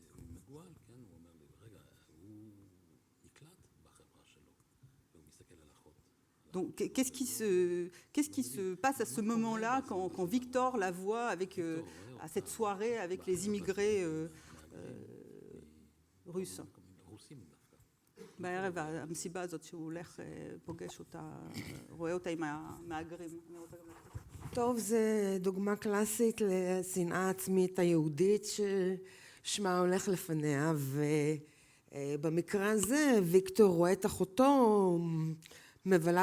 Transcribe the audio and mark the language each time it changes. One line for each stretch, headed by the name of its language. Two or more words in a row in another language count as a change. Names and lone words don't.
French: Donc, qu'est-ce qui se passe à ce moment-là quand Victor la voit à cette soirée avec les immigrés russes?
Hebrew: בערב המסיבה הזאת שהוא הולך, פוגש אותה, רואה אותה עם המהגרים. טוב, זו דוגמה קלאסית לשנאה עצמית היהודית ששמה הולך לפניה, ובמקרה הזה ויקטור רואה את אחותו מבלה